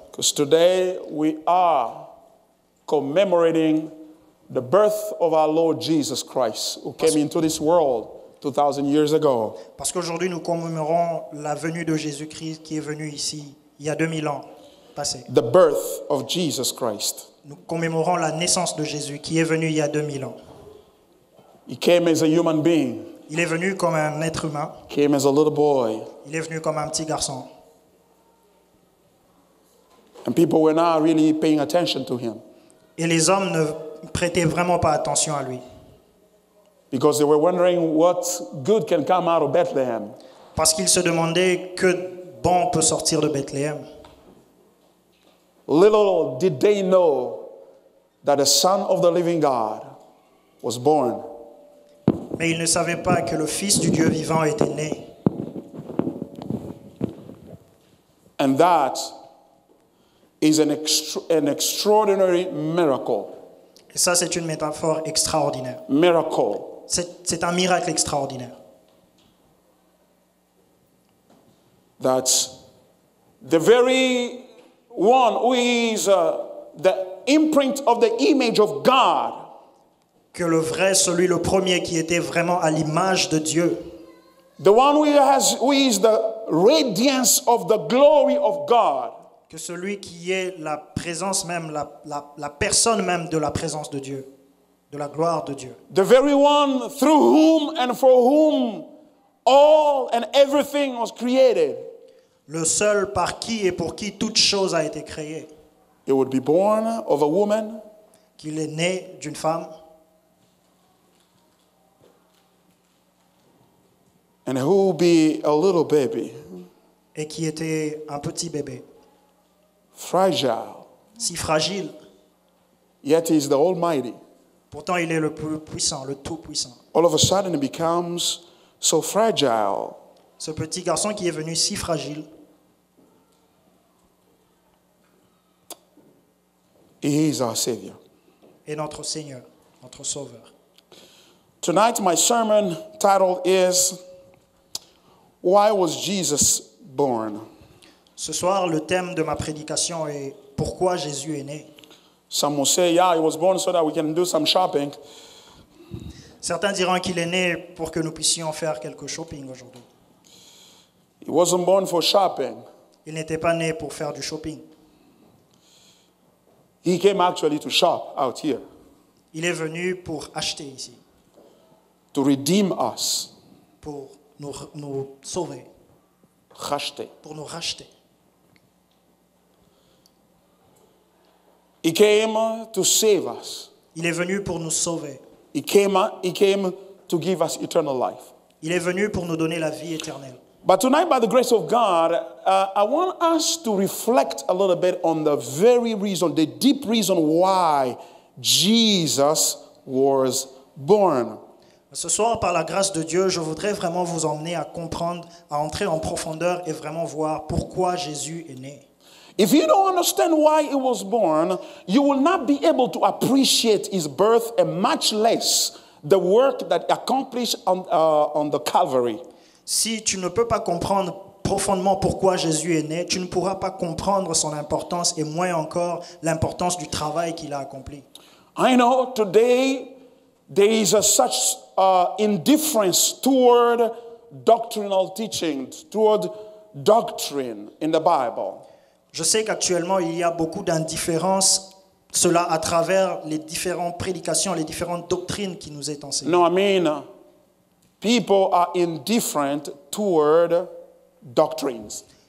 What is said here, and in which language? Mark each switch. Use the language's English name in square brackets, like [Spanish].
[English] Because today we are commemorating the birth of our Lord Jesus Christ, who came into this world 2,000 years ago. [French] Parce qu'aujourd'hui, nous commémorons la venue de Jésus-Christ qui est venu ici il y a 2000 ans passés. [English] The birth of Jesus Christ. [French] Nous commémorons la naissance de Jésus qui est venu il y a 2000 ans. [English] He came as a human being. [French] Il est venu comme un être humain. [English] Came as a little boy. [French] Il est venu comme un petit garçon. [English] And people were not really paying attention to him. [French] Et les hommes ne prêtaient vraiment pas attention à lui. [English] Because they were wondering what good can come out of Bethlehem. [French] Parce qu'ils se demandaient que bon peut sortir de Bethléem. [English] Little did they know that the Son of the living God was born. [French] Mais ils ne savaient pas que le Fils du Dieu vivant était né. [English] And that is an extraordinary miracle. [French] Et ça, c'est une métaphore extraordinaire. [English] Miracle. [French] C'est un miracle extraordinaire. [English] That's the very one who is the imprint of the image of God. [French] Que le vrai, celui le premier qui était vraiment à l'image de Dieu. [English] The one who is the radiance of the glory of God. [French] Que celui qui est la présence même, la personne même de la présence de Dieu, de la gloire de Dieu. [English] The very one through whom and for whom all and everything was created. [French] Le seul par qui et pour qui toute chose a été créée. [English] It would be born of a woman. [French] Qu'il est né d'une femme. [English] And who would be a little baby. [French] Et qui était un petit bébé. [English] Fragile. [French] Si fragile. [English] Yet he is the Almighty. [French] Pourtant, il est le plus puissant, le tout-puissant. [English] All of a sudden, he becomes so fragile. [French] Ce petit garçon qui est venu si fragile. [English] He is our Savior. [French] Et notre Seigneur, notre Sauveur. [English] Tonight, my sermon title is Why Was Jesus Born? [French] Ce soir, le thème de ma prédication est Pourquoi Jésus est né? [English] Some will say, yeah, he was born so that we can do some shopping. [French] Certains diront qu'il est né pour que nous puissions faire quelques shopping aujourd'hui. [English] He wasn't born for shopping. [French] Il n'était pas né pour faire du shopping. [English] He came actually to shop out here. [French] Il est venu pour acheter ici, [English] To redeem us. [French] pour nous sauver, Racheter. pour nous racheter. [English] He came to save us. [French] Il est venu pour nous sauver. [English] He came to give us eternal life. [French] Il est venu pour nous donner la vie éternelle. [English] But tonight, by the grace of God, I want us to reflect a little bit on the very reason, the deep reason why Jesus was born. [French] Ce soir, par la grâce de Dieu, je voudrais vraiment vous emmener à comprendre, à entrer en profondeur et vraiment voir pourquoi Jésus est né. [English] If you don't understand why he was born, you will not be able to appreciate his birth and much less the work that accomplished on the Calvary. [French] Si tu ne peux pas comprendre profondément pourquoi Jésus est né, tu ne pourras pas comprendre son importance et moins encore l'importance du travail qu'il a accompli. [English] I know today there is such indifference toward doctrinal teaching, toward doctrine in the Bible. [French] Je sais qu'actuellement, il y a beaucoup d'indifférence, cela à travers les différentes prédications, les différentes doctrines qui nous est enseignées. [English] No, I mean, People are indifferent toward doctrines.